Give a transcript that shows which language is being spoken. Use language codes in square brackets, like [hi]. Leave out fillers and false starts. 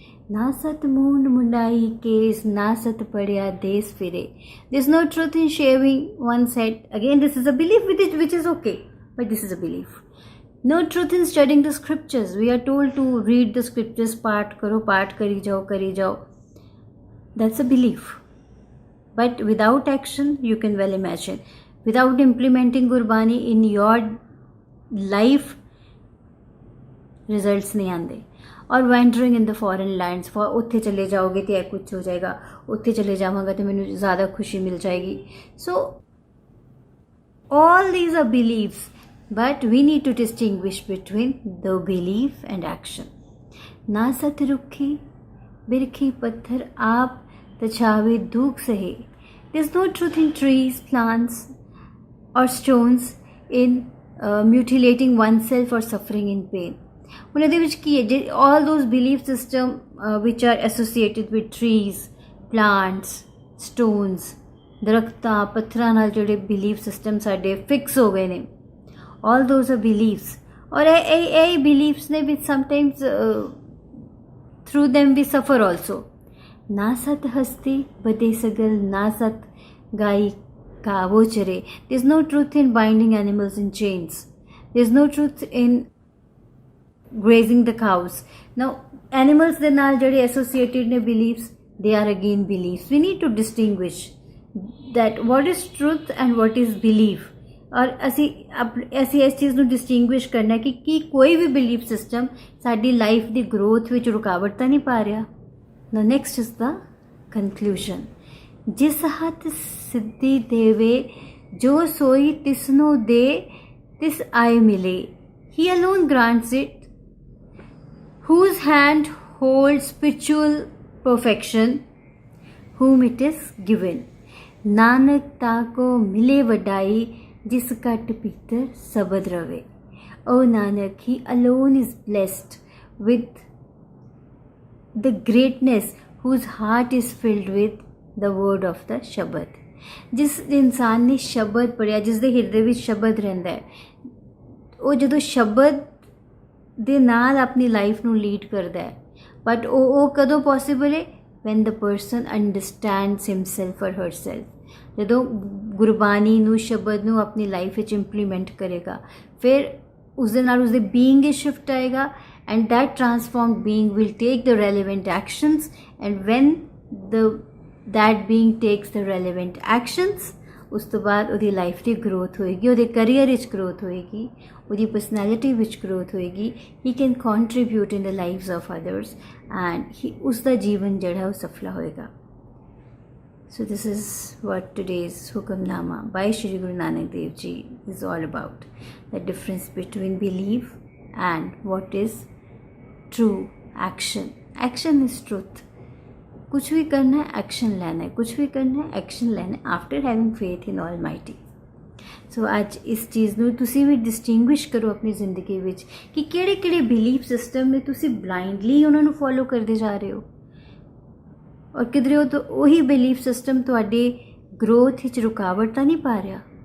[pa] ਨਾ ਸਤ ਮੂੰਡ ਮੁੰਡਾਈ ਕੇਸ, ਨਾ ਸਤ ਪੜਿਆ ਦੇਸ ਫਿਰੇ. [en] This is no truth in shaving one's head. Again this is a belief which is okay, but this is a belief. No truth in studying the scriptures. We are told to read the scriptures, [hi] पाठ करो, पाठ करी जाओ. [en] That's a belief. But without action, you can well imagine. Without implementing Gurbani in your life, results [hi] नहीं आते. [en] ਔਰ wandering in the foreign lands for ਉੱਥੇ ਚਲੇ ਜਾਓਗੇ ਤੇ ਇਹ ਕੁਛ ਹੋ ਜਾਏਗਾ, ਉੱਥੇ ਚਲੇ ਜਾਵਾਂਗਾ ਤੇ ਮੈਨੂੰ ਜ਼ਿਆਦਾ ਖੁਸ਼ੀ ਮਿਲ ਜਾਏਗੀ। So all these are beliefs, but we need to distinguish between the belief and action. [pa] ना सत रुखी बिरखी पत्थर आप तछावे दुख सहे. [en] There's no truth in trees, plants or stones in mutilating oneself or suffering in pain. [pa] ਹੁਣ ਇਹਦੇ ਵਿੱਚ ਕੀ ਹੈ, [en] all those belief system which are associated with trees, plants, stones, [pa] ਦਰਖਤਾਂ ਪੱਥਰਾਂ ਨਾਲ ਜਿਹੜੇ ਬਿਲੀਫ ਸਿਸਟਮ ਸਾਡੇ ਫਿਕਸ ਹੋ ਗਏ ਨੇ, [en] All those are beliefs. [pa] ਔਰ ਇਹ [en] Beliefs ਨੇ ਵਿਚ sometimes through them we suffer also. [pa] ना सत हस्ती बदे सगल ना सत गाई कावो चरे. [en] There's no truth in binding animals in chains. There's no truth in grazing the cows. Now animals [pa] ਦੇ ਨਾਲ ਜਿਹੜੇ [en] associated ਨੇ beliefs, they are again beliefs. We need to distinguish that what is truth and what is belief. [pa] ਔਰ ਅਸੀਂ ਇਸ ਚੀਜ਼ ਨੂੰ distinguish ਕਰਨਾ ਕਿ ਕੋਈ ਵੀ ਬਿਲੀਫ ਸਿਸਟਮ ਸਾਡੀ ਲਾਈਫ ਦੀ ਗਰੋਥ ਵਿੱਚ ਰੁਕਾਵਟ ਤਾਂ ਨਹੀਂ ਪਾ ਰਿਹਾ। [en] Now next is the conclusion. [pa] ਜਿਸ ਹੱਥ ਸਿੱਧੀ ਦੇਵੇ ਜੋ ਸੋਈ ਤਿਸਨੋ ਦੇ ਤਿਸ ਆਏ ਮਿਲੇ. [en] He alone grants it, whose hand holds spiritual perfection, whom it is given. [pa] Nanak ਤਾਕੋ ਮਿਲੇ ਵਡਾਈ ਜਿਸ ਘਟ ਭੀਤਰ ਸਬਦ ਰਵੇ. [en] O Nanak, he alone is blessed with the greatness whose heart is filled with the word of the Shabad. [pa] ਜਿਸ ਇਨਸਾਨ ਨੇ ਸ਼ਬਦ ਪੜ੍ਹਿਆ, ਜਿਸ ਦੇ ਹਿਰਦੇ ਵਿੱਚ ਸ਼ਬਦ ਰਹਿੰਦਾ ਹੈ, ਉਹ ਜਦੋਂ ਸ਼ਬਦ ਦੇ ਨਾਲ ਆਪਣੀ ਲਾਈਫ ਨੂੰ ਲੀਡ ਕਰਦਾ ਹੈ। ਬਟ ਉਹ ਕਦੋਂ ਪੋਸੀਬਲ ਹੈ? [en] when the person understands himself or herself. [pa] ਜਦੋਂ ਗੁਰਬਾਣੀ ਨੂੰ, ਸ਼ਬਦ ਨੂੰ ਆਪਣੀ ਲਾਈਫ ਵਿੱਚ ਇੰਪਲੀਮੈਂਟ ਕਰੇਗਾ, ਫਿਰ ਉਸ ਦੇ ਨਾਲ ਉਸਦੇ ਬੀਇੰਗ ਵਿੱਚ ਸ਼ਿਫਟ ਆਏਗਾ, [en] and that transformed being will take the relevant actions, [pa] and when that being takes the relevant actions, ਉਸ ਤੋਂ ਬਾਅਦ ਉਹਦੀ ਲਾਈਫ ਦੀ ਗਰੋਥ ਹੋਏਗੀ, ਉਹਦੇ ਕਰੀਅਰ ਵਿੱਚ ਗਰੋਥ ਹੋਏਗੀ, ਉਹਦੀ ਪਰਸਨੈਲਿਟੀ ਵਿੱਚ ਗਰੋਥ ਹੋਏਗੀ. [en] he can contribute in the lives of others and [pa] ਉਸ ਦਾ ਜੀਵਨ ਜਿਹੜਾ ਉਹ ਸਫਲਾ ਹੋਏਗਾ. [en] So this is what today's Hukamnama by Shri Guru Nanak Dev Ji is all about. The difference between belief and what is true action. Action is truth. [hi] कुछ भी करना है action लेना है, कुछ भी करना है एक्शन लेना है [en] After having faith in Almighty. [pa] सो ਅੱਜ ਇਸ ਚੀਜ਼ ਨੂੰ ਤੁਸੀਂ ਵੀ ਡਿਸਟਿੰਗੁਇਸ਼ ਕਰੋ ਆਪਣੀ ਜ਼ਿੰਦਗੀ ਵਿੱਚ ਕਿ ਕਿਹੜੇ ਬਿਲੀਫ ਸਿਸਟਮ ਨੇ ਤੁਸੀਂ ਬਲਾਈਂਡਲੀ ਉਹਨਾਂ ਨੂੰ ਫੋਲੋ ਕਰਦੇ ਜਾ ਰਹੇ ਹੋ, ਔਰ ਕਿਧਰੇ ਉਹ ਤਾਂ ਉਹੀ ਬਿਲੀਫ ਸਿਸਟਮ ਤੁਹਾਡੀ ਗਰੋਥ ਵਿੱਚ ਰੁਕਾਵਟ ਤਾਂ ਨਹੀਂ ਪਾ ਰਿਹਾ.